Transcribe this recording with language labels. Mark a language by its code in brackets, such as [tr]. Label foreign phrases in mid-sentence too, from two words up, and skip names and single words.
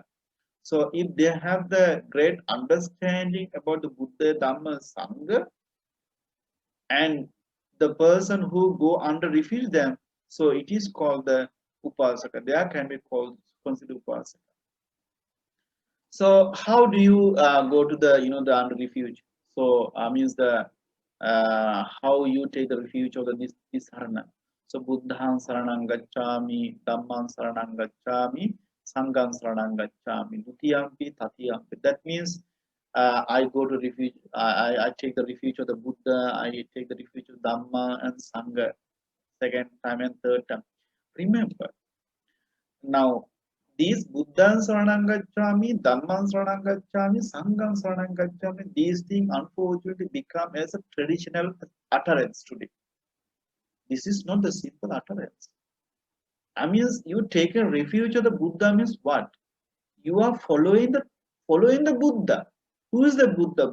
[en] So if they have the great understanding about the Buddha, Dhamma, Sangha, and the person who go under refuse them, so it is called the Upasaka. They can be called considered Upasaka. So how do you go to the the under refuge? So means the how you take the refuge of the Nisarana. [pi] So Buddhang Saranang Gacchami, Dhammang Saranang Gacchami, Sanghang Saranang Gacchami, Dutiyampi Tatiyampi. [en] That means I go to refuge. I take the refuge of the Buddha. I take the refuge of Dhamma and Sangha. Second time and third time. Remember now these [pi] Buddhang Saranang Gacchami, Dhammang Saranang Gacchami, Sanghang Saranang Gacchami, [en] these things unfortunately become as a traditional utterance today. This is not the simple utterance. I mean, you take a refuge of the Buddha means what? You are following the Buddha. Who is the Buddha?